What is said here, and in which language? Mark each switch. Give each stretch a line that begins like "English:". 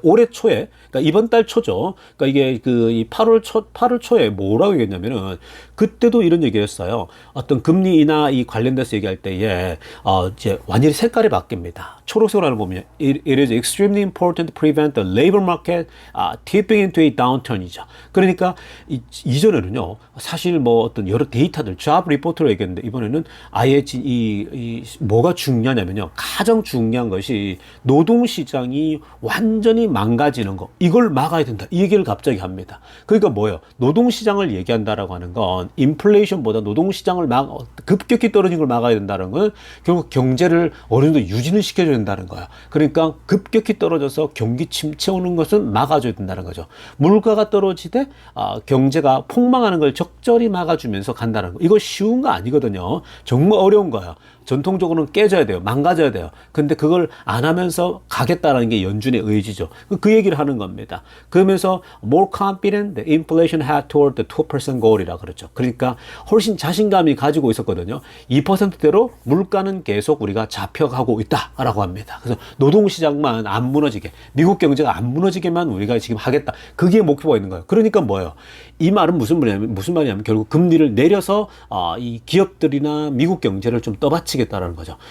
Korean: 올해 초에, 그러니까 이번 달 초죠. 그러니까 이게 이 8월 초에 뭐라고 얘기했냐면은 그때도 이런 얘기를 했어요. 어떤 금리 인하 이 관련돼서 얘기할 때에 이제 완전히 색깔이 바뀝니다. 초록색으로 하는 보면
English: it is extremely important to prevent the labor market tipping into a downturn
Korean: 이죠. 그러니까 이전에는요. 사실 뭐 어떤 여러 데이터들 job report로 얘기했는데 이번에는 아예 뭐가 중요하냐면요. 가장 중요한 것이 노동시장이 완전히 망가지는 거, 이걸 막아야 된다, 이 얘기를 갑자기 합니다. 그러니까 뭐예요? 노동시장을 얘기한다라고 하는 건 인플레이션보다 노동시장을 급격히 떨어진 걸 막아야 된다는 건 결국 경제를 어느 정도 유지는 시켜줘야 된다는 거야. 그러니까 급격히 떨어져서 경기 침체 오는 것은 막아줘야 된다는 거죠. 물가가 떨어지되 경제가 폭망하는 걸 적절히 막아주면서 간다는 거, 이거 쉬운 거 아니거든요. 정말 어려운 거야. 전통적으로는 깨져야 돼요. 망가져야 돼요. 근데 그걸 안 하면서 가겠다라는 게 연준의 의지죠. 그 얘기를 하는 겁니다. 그러면서
English: more confident the inflation had toward the 2% goal
Korean: 이라 그랬죠. 그러니까 훨씬 자신감이 가지고 있었거든요. 2%대로 물가는 계속 우리가 잡혀가고 있다라고 합니다. 그래서 노동시장만 안 무너지게, 미국 경제가 안 무너지게만 우리가 지금 하겠다. 그게 목표가 있는 거예요. 그러니까 뭐예요? 이 말은 무슨 말이냐면 결국 금리를 내려서 이 기업들이나 미국 경제를 좀 떠받치겠다라는 거죠.